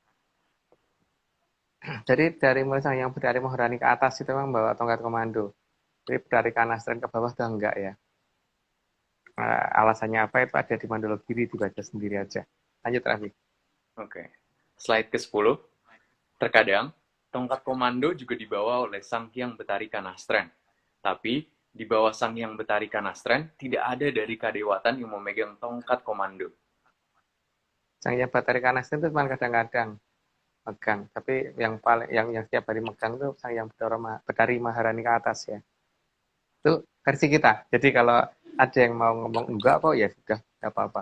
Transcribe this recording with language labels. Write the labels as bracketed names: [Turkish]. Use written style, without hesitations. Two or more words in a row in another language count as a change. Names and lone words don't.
[Indonesian] Jadi dari mulai Sang Hyang Betari Maharani ke atas itu memang bawa tongkat komando. Jadi dari kanastren ke bawah udah enggak ya. Alasannya apa itu ada di Mandologiri, dibaca sendiri aja. Lanjut Raffi. Oke. Slide ke-10. Terkadang tongkat komando juga dibawa oleh Sang Hyang Betari Kanastren. Tapi di bawah Sang Hyang Betari Kanastren tidak ada dari kadewatan yang memegang tongkat komando. Sang Hyang Betari Kanastren itu cuma kadang-kadang megang, tapi yang setiap hari megang itu Sang Hyang Betari Maharani ke atas ya. Itu versi kita. Jadi kalau ada yang mau ngomong enggak kok ya sudah, enggak apa-apa.